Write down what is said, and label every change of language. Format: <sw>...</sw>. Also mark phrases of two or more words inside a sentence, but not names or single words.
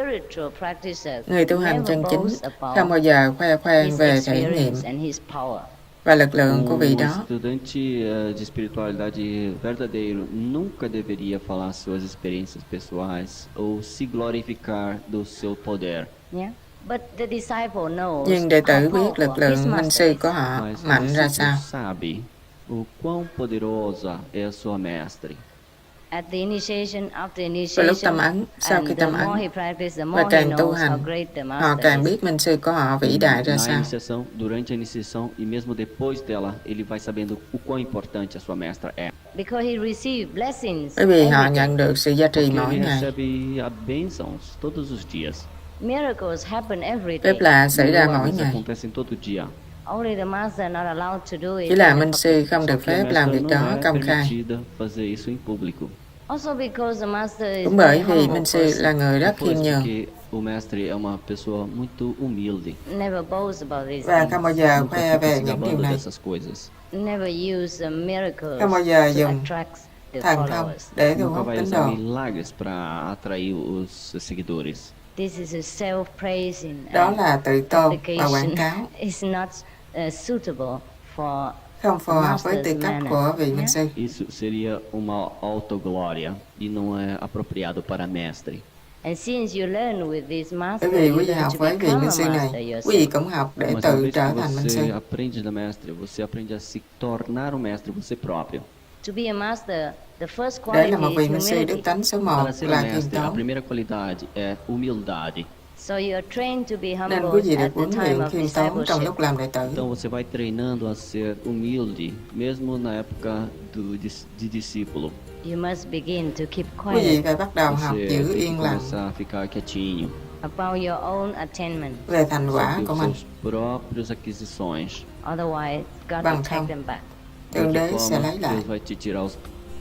<pt>casa.</pt> <vi>Người tu hành chân chính không bao giờ khoe khoang về trải nghiệm và lực lượng của vị đó.</vi> <pt>Estudante de espiritualidade verdadeiro nunca deveria falar suas experiências pessoais ou se glorificar do seu poder.</pt> <vi>Nhưng đệ tử biết lực lượng minh sư của họ</vi> <pt>Mas</pt> <vi>mạnh</vi> <pt>o</pt> <vi>ra</vi> <pt>discípulo</pt> <vi>sao.</vi> <pt>sabe o quão poderosa é a sua mestre.</pt> <vi>Vào lúc tâm ấn, sau khi tâm ấn, và càng tu hành, họ càng biết minh sư của họ vĩ đại ra</vi> <pt>Na</pt> <vi>sao.</vi> <pt>iniciação, durante a iniciação e mesmo depois dela, ele vai sabendo o quão importante a sua mestra é.</pt> <vi>Bởi vì họ nhận được sự gia trì</vi> <pt>Porque</pt> <vi>mỗi</vi> <pt>ele</pt> <vi>ngày.</vi> <pt>recebe bênçãos todos os dias.</pt> <vi>Phép lạ xảy ra mỗi</vi> <pt>Milagres</pt> <vi>ngày.</vi> <pt>acontecem todo dia.</pt> <vi>Chỉ là minh sư không</vi> <pt>Só</pt> <vi>được</vi> <pt>que a</pt> <vi>phép làm</vi> <pt>mestra</pt> <vi>việc</vi> <pt>não</pt> <vi>đó</vi> <pt>é</pt> <vi>công khai.</vi> <pt>permitida fazer isso em público.</pt> <vi>Cũng bởi vì minh sư là người rất khiêm</vi> <pt>Depois</pt> <vi>nhường</vi> <pt>porque o mestre é uma pessoa muito humilde.</pt> <vi>và không bao giờ</vi> <pt>Nunca</pt> <vi>khoe</vi> <pt>fica</pt> <vi>về</vi> <pt>se</pt> <vi>những điều</vi> <pt>gabando</pt> <vi>này.</vi> <pt>dessas coisas.</pt> <vi>Không bao giờ dùng thần thông để thu</vi> <pt>Nunca</pt> <vi>hút</vi> <pt>vai</pt> <vi>tín</vi> <pt>usar</pt> <vi>đồ.</vi> <pt>milagres para atrair os seguidores.</pt> <vi>Đó là tự tôn và quảng cáo, không phù hợp với tư cách của vị minh sư.</vi> <pt>Isso seria uma autoglória e não é apropriado para mestre.</pt> <vi>Bởi vì quý vị học với vị minh sư này, quý vị cũng học để</vi> <pt>Mas uma</pt> <vi>tự</vi> <pt>vez</pt> <vi>trở</vi> <pt>que</pt> <vi>thành minh sư.</vi> <pt>você aprende da mestre, você aprende a se tornar um mestre você próprio.</pt> <vi>Để là một vị minh sư, đức tánh số 1</vi> <pt>Para ser</pt> <vi>là</vi> <pt>um</pt> <vi>khiêm</vi> <pt>mestre, a</pt> <vi>tốn.</vi> <pt>primeira qualidade é humildade.</pt> <vi>Nên quý vị được huấn luyện khiêm tốn trong lúc làm đệ tử.</vi> <pt>Então você vai treinando a ser humilde, mesmo na época de discípulo.</pt> <vi>Quý vị phải bắt đầu học</vi> <pt>Você</pt> <vi>giữ</vi> <pt>tem</pt> <vi>yên</vi> <pt>que</pt> <vi>lặng</vi> <pt>começar a ficar quietinho.</pt> <vi>về thành quả</vi> <pt>Sobre</pt> <vi>của</vi> <pt>os</pt> <vi>mình.</vi> <pt>seus próprios aquisições.</pt> <vi>Bằng không, Thượng</vi> <pt>De</pt> <vi>Đế</vi> <pt>que</pt> <vi>sẽ</vi> <pt>forma</pt> <vi>lấy lại.</vi> <pt>Deus vai te tirar os</pt>